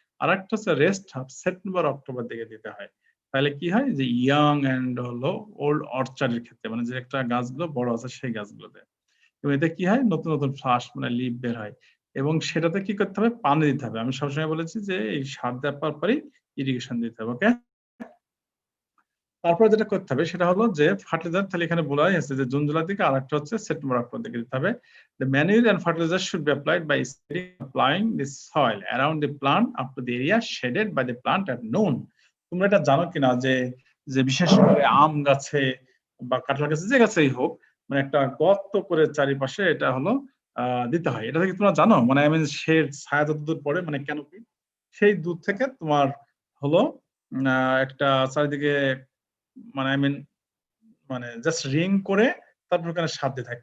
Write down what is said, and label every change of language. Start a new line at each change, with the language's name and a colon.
Bangla: আর একটা হচ্ছে rest September October দিকে দিতে হয়। তাহলে কি হয়, যে ইয়াং এন্ড হলো ওল্ড অর্চার্ডের ক্ষেত্রে, মানে যে একটা গাছগুলো বড় আছে সেই গাছগুলোতে, এবং এতে কি হয়, নতুন নতুন ফ্লাশ মানে লিফ বের হয়। এবং সেটাতে কি করতে হবে, পানি দিতে হবে। আমি সবসময় বলেছি যে এই সার দেওয়ার পরেই ইরিগেশন দিতে হবে, ওকে। তারপরে যেটা করতে হবে সেটা হলো যে ফার্টিলাইজার, তাহলে এখানে বলাই আছে যে জুন জুলাই থেকে, আর একটা হচ্ছে সেপ্টেম্বর অক্টোবর থেকে দিতে হবে।
English: The manure and fertilizer should be applied by applying the soil around the plant up to the area shaded by the plant at noon.
Bangla: তোমরা এটা জানো কিনা যে যে বিশেষ করে আম গাছে বা কাঁঠাল গাছে যে গাছেই হোক, মানে একটা গর্ত করে চারিপাশে এটা হলো দিতে হয়। এটা থেকে তোমরা জানো, মানে শেড ছায়া যতদূর পড়ে, মানে ক্যানোপি, সেই দূর থেকে তোমার হলো একটা চারিদিকে মানে মানে জাস্ট রিং করে তারপর ওখানে সার দিতে হয়।